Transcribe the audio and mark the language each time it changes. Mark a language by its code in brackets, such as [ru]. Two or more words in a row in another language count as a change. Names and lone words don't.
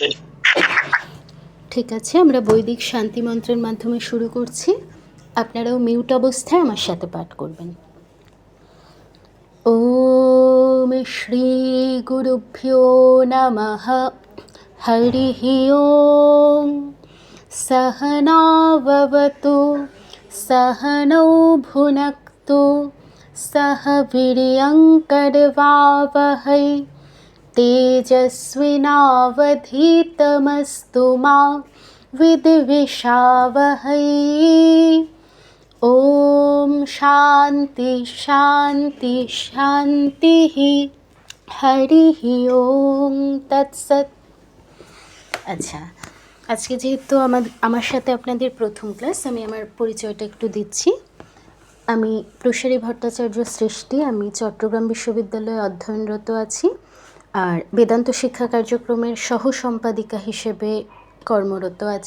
[bn] ঠিক আছে, আমরা বৈদিক শান্তি মন্ত্রের মাধ্যমে শুরু করছি। আপনারাও মিউট অবস্থায় আমার সাথে পাঠ করবেন। [sa] ওম শ্রী গুরুভ্যো নমঃ। হরিঃ ওম। सहना भवतु सहनौ भुनक्तु सह वीर्यङ्करवावहै तेजस्विनावधीतमस्तु मा विद्विषावहै। ॐ शान्ति शान्ति शान्तिः। हरिः ओम तत्सत्। [bn] আচ্ছা, আজকে যেহেতু আমার সাথে আপনাদের প্রথম ক্লাস, আমি আমার পরিচয়টা একটু দিচ্ছি। আমি প্রসারী ভট্টাচার্য সৃষ্টি। আমি চট্টগ্রাম বিশ্ববিদ্যালয়ে অধ্যয়নরত আছি আর বেদান্ত শিক্ষা কার্যক্রমের সহ সম্পাদিকা হিসেবে কর্মরত আছি।